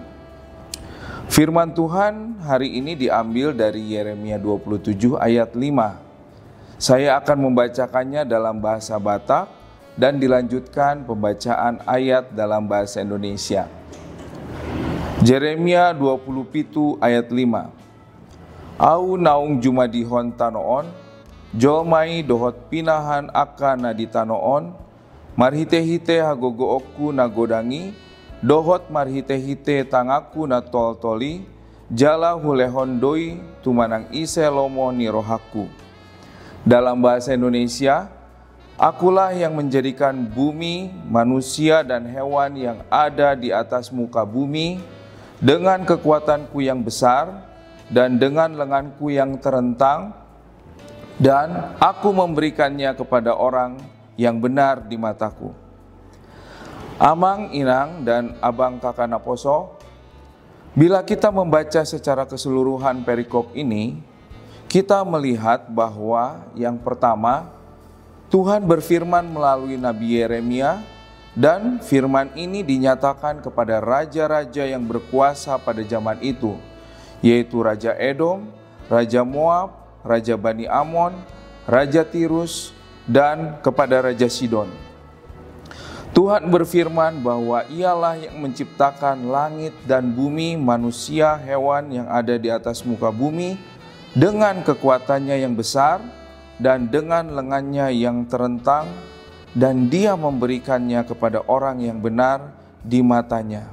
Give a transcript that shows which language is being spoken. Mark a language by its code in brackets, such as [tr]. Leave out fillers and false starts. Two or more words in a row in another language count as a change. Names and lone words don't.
[id] Firman Tuhan hari ini diambil dari Yeremia 27 ayat 5. Saya akan membacakannya dalam bahasa Batak dan dilanjutkan pembacaan ayat dalam bahasa Indonesia. Yeremia 27 ayat 5. [bbc] Au naung juma dihon tanoon, jolmai dohot pinahan akana di tanoon, marhite-hite hagogo oku nagodangi, dohot marhite-hite tangaku na tol-toli, jala hulehon doi tumanang ise lomo ni rohaku. [id] Dalam bahasa Indonesia, akulah yang menjadikan bumi, manusia dan hewan yang ada di atas muka bumi dengan kekuatanku yang besar dan dengan lenganku yang terentang, dan aku memberikannya kepada orang yang benar di mataku. Amang Inang dan Abang Kakak Naposo, bila kita membaca secara keseluruhan perikop ini, kita melihat bahwa yang pertama, Tuhan berfirman melalui Nabi Yeremia, dan firman ini dinyatakan kepada raja-raja yang berkuasa pada zaman itu, yaitu Raja Edom, Raja Moab, Raja Bani Amon, Raja Tirus, dan kepada Raja Sidon. Tuhan berfirman bahwa Ialah yang menciptakan langit dan bumi, manusia, hewan yang ada di atas muka bumi dengan kekuatannya yang besar dan dengan lengannya yang terentang, dan Dia memberikannya kepada orang yang benar di matanya.